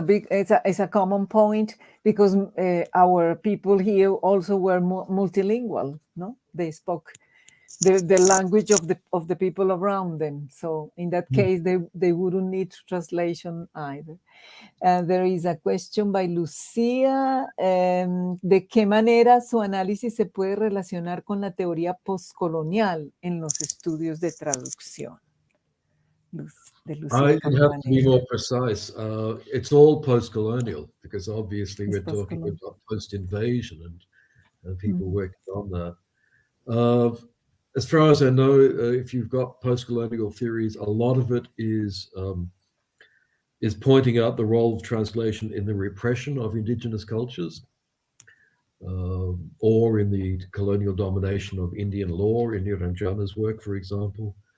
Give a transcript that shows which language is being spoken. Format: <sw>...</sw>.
<en>It's a common point because our people here also were multilingual, no? They spoke the language of the people around them. So in that case, they wouldn't need translation either. There is a question by Lucía.</en> <es>¿De qué manera su análisis se puede relacionar con la teoría postcolonial en los estudios de traducción?</es> <en>I have to be more precise. It's all post-colonial because obviously we're talking about post-invasion and people working on that. As far as I know, if you've got post-colonial theories, a lot of it is pointing out the role of translation in the repression of indigenous cultures, or in the colonial domination of Indian law in Niranjana's work, for example.</en>